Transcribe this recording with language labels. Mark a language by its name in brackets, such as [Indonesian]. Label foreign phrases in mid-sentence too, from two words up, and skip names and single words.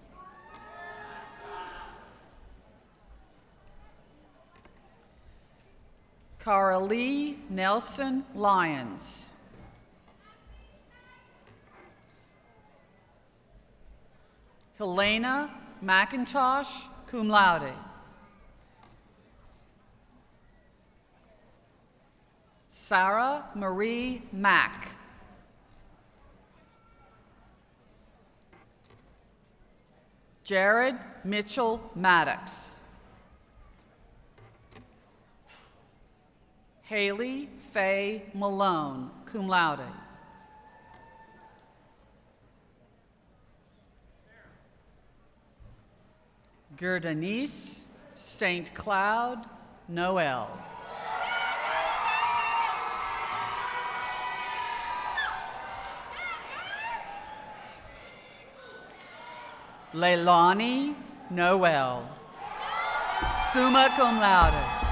[English] Caralee Nelson Lyons. Helena McIntosh, [Latin] cum laude. [English] Sarah Marie Mack. Jared Mitchell Maddox. Haley Faye Malone, [Latin] cum laude. [English] Gerdenice St. Cloud Noel. Leilani Noel, [Latin] summa cum laude.